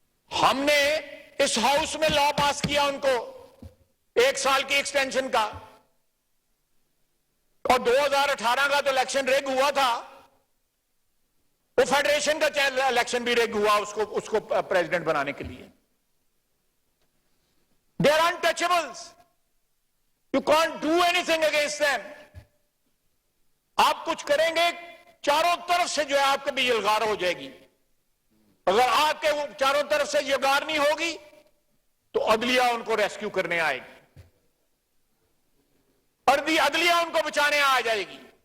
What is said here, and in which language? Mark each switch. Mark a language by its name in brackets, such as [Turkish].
[Urdu] ہم نے اس ہاؤس میں لا پاس کیا ان کو 1 سال کی ایکسٹینشن کا, اور 2018 کا تو الیکشن ریگ ہوا تھا, وہ فیڈریشن کا الیکشن بھی ریگ ہوا اس کو پریزیڈنٹ بنانے کے لیے. [English] They are untouchables. You can't do anything against them. [Urdu] آپ کچھ کریں گے چاروں طرف سے جو ہے آپ کے بھی یلغار ہو جائے گی. اگر آپ کے چاروں طرف سے یلغار نہیں ہوگی تو عدلیہ ان کو ریسکیو کرنے آئے گی, عدلیہ ان کو بچانے آ جائے گی.